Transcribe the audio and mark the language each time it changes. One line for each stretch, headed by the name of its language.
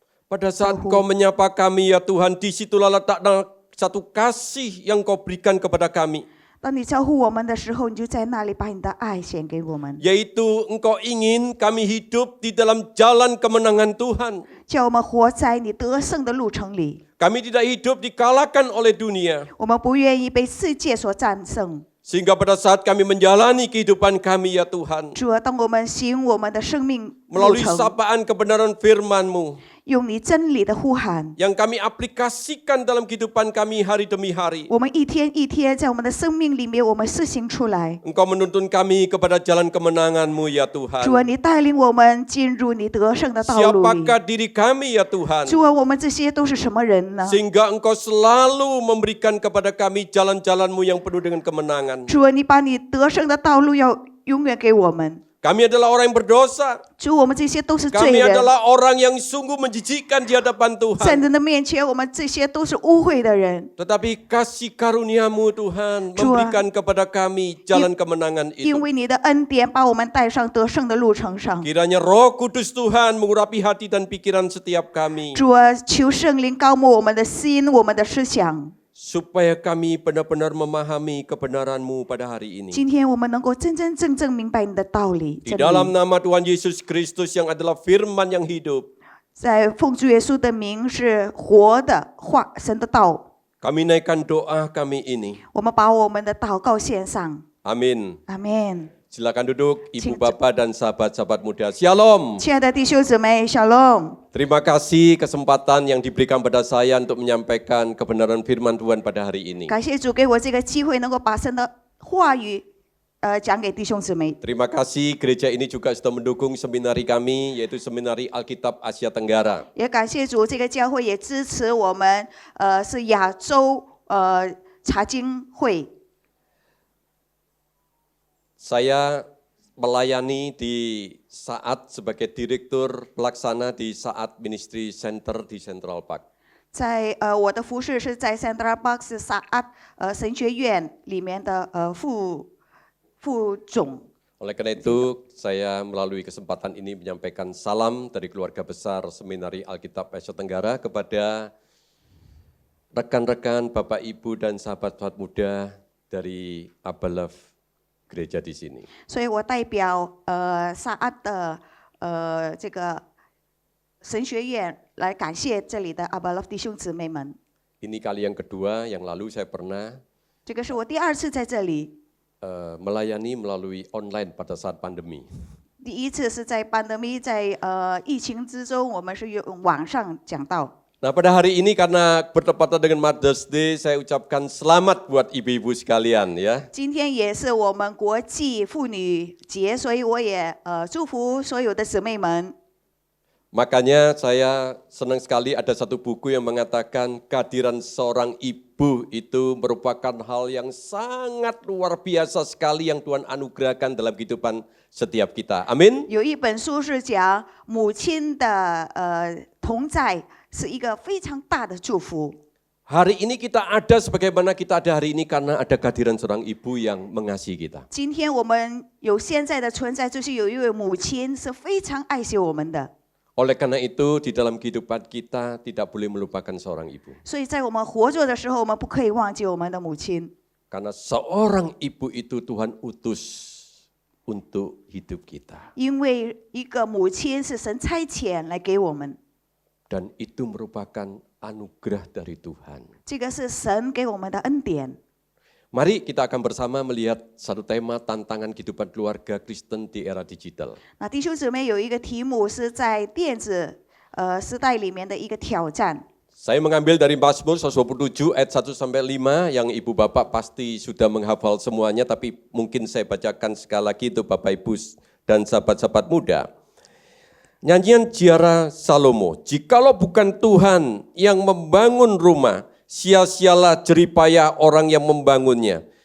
Indonesian: Pada saat Engkau menyapa kami ya Tuhan, disitulah letaknya satu kasih yang Kau berikan kepada kami.
Chinese: 当你招呼我们的时候，你就在那里把你的爱显给我们，
Indonesian: Yaitu Engkau ingin kami hidup di dalam jalan kemenangan Tuhan.
Chinese: 叫我们活在你得胜的路程里。
Indonesian: Kami tidak hidup dikalahkan oleh dunia.
Chinese: 我们不愿意被世界所战胜。
Indonesian: Sehingga pada saat kami menjalani kehidupan kami ya Tuhan,
Chinese: 主啊，当我们行我们的生命路
Indonesian: melalui
Chinese: 程，
Indonesian: sapaan kebenaran firman-Mu,
Chinese: 用你真理的呼喊，
Indonesian: yang kami aplikasikan dalam kehidupan kami hari demi hari.
Chinese: 我们一天一天在我们的生命里面，我们施行出来。
Indonesian: Engkau menuntun kami kepada jalan kemenangan-Mu ya
Chinese: 主啊，
Indonesian: Tuhan.
Chinese: 你带领我们进入你得胜的道路里。
Indonesian: Siapakah diri kami ya Tuhan?
Chinese: 主啊，我们这些都是什么人呢？
Indonesian: Sehingga Engkau selalu memberikan kepada kami jalan-jalan-Mu yang penuh dengan kemenangan.
Chinese: 主啊，你把你得胜的道路要永远给我们。
Indonesian: Kami adalah orang yang berdosa.
Chinese: 主，我们这些都是罪
Indonesian: Kami
Chinese: 人，
Indonesian: adalah orang yang sungguh menjijikkan di hadapan
Chinese: 在
Indonesian: Tuhan.
Chinese: 人的面前，我们这些都是污秽的人。
Indonesian: Tetapi kasih karunia-Mu Tuhan Tuhan. memberikan kepada kami jalan kemenangan
Chinese: 因
Indonesian: itu.
Chinese: 为你的恩典把我们带上得胜的路程上。
Indonesian: Kiranya Roh Kudus Tuhan mengurapi hati dan pikiran setiap kami.
Chinese: 主啊，求圣灵高抹我们的心，我们的思想。
Indonesian: Supaya kami benar-benar memahami kebenaran-Mu pada hari ini.
Chinese: 今天我们能够真真正正明白你的道理。
Indonesian: Di
Chinese: 真理
Indonesian: dalam nama Tuhan Yesus Kristus yang adalah firman yang hidup,
Chinese: 在奉主耶稣的名是活的话，神的道。
Indonesian: kami naikkan doa kami ini.
Chinese: 我们把我们的祷告献上。
Indonesian: Amin.
Chinese: 阿门。
Indonesian: Silakan duduk Ibu Bapak dan sahabat-sahabat muda. Shalom.
Chinese: 亲爱的弟兄姊妹，Shalom。
Indonesian: Terima kasih kesempatan yang diberikan pada saya untuk menyampaikan kebenaran firman Tuhan pada hari ini.
Chinese: 感谢主给我这个机会，能够把神的话语讲给弟兄姊妹。
Indonesian: Terima kasih gereja ini juga sudah mendukung seminari kami, yaitu Seminari Alkitab Asia Tenggara.
Chinese: 也感谢主，这个教会也支持我们，是亚洲查经会。
Indonesian: Saya melayani di saat sebagai direktur pelaksana di saat Ministry Center di Central Park.
Chinese: 在我的服饰是在 Central Park 是Saat 神学院里面的副总。
Indonesian: Oleh karena itu, saya melalui kesempatan ini menyampaikan salam dari keluarga besar Seminari Alkitab Asia Tenggara kepada rekan-rekan, Bapak, Ibu, dan sahabat-sahabat muda dari Abalove gereja di sini.
Chinese: 所以我代表Saat 的这个神学院来感谢这里的 Abalove 弟兄姊妹们。
Indonesian: Ini kali yang kedua, yang lalu saya pernah
Chinese: 这个是我第二次在这里，
Indonesian: melayani melalui online pada saat pandemi.
Chinese: 第一次是在pandemi 在疫情之中，我们是用网上讲道。
Indonesian: Nah, pada hari ini karena bertepatan dengan Mother's Day, saya ucapkan selamat buat ibu-ibu sekalian ya.
Chinese: 今天也是我们国际妇女节，所以我也祝福所有的姊妹们。
Indonesian: Makanya saya senang sekali ada satu buku yang mengatakan kehadiran seorang ibu itu merupakan hal yang sangat luar biasa sekali yang Tuhan anugerahkan dalam kehidupan setiap kita. Amin.
Chinese: 有一本书是讲母亲的同在是一个非常大的祝福。
Indonesian: Hari ini kita ada sebagaimana kita ada hari ini karena ada kehadiran seorang ibu yang mengasihi kita.
Chinese: 今天我们有现在的存在，就是有一位母亲是非常爱惜我们的。
Indonesian: Oleh karena itu di dalam kehidupan kita tidak boleh melupakan seorang ibu.
Chinese: 所以在我们活着的时候，我们不可以忘记我们的母亲，
Indonesian: Karena seorang ibu itu Tuhan utus untuk hidup kita.
Chinese: 因为一个母亲是神差遣来给我们，
Indonesian: Dan itu merupakan anugerah dari Tuhan.
Chinese: 这个是神给我们的恩典。
Indonesian: Mari kita akan bersama melihat satu tema tantangan kehidupan keluarga Kristen di era digital.
Chinese: 那弟兄姊妹有一个题目是在电子时代里面的一个挑战。
Indonesian: Saya mengambil dari Mazmur 127 ayat 1 sampai 5 yang Ibu Bapak pasti sudah menghafal semuanya, tapi mungkin saya bacakan sekali lagi untuk Bapak Ibu dan sahabat-sahabat muda. Nyanyian Ziarah Salomo, jikalau bukan Tuhan yang membangun rumah, sia-sialah jeripayah orang yang membangunnya.